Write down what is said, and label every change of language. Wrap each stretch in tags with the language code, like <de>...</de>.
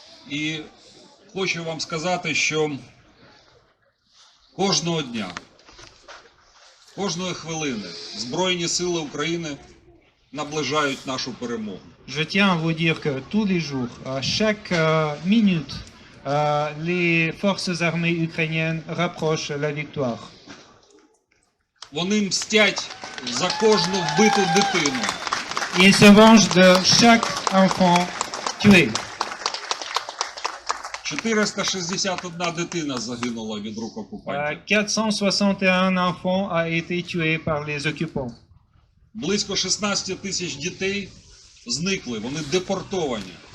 <uk>І хочу вам сказати, що кожного дня, кожної хвилини Збройні сили України наближають нашу перемогу.</uk> <fr>Je tiens à vous dire que tous les jours, chaque minute, les forces armées ukrainiennes rapprochent la victoire.</fr> <uk>Вони мстять за кожну вбиту дитину.</uk> <fr>Ils se vengent de chaque enfant tué.</fr> <uk>461 дитина загинула від рук окупантів.</uk> <fr>461 enfants a été tué par les occupants.</fr> <uk>Близько 16 тисяч дітей зникли, вони депортовані.</uk>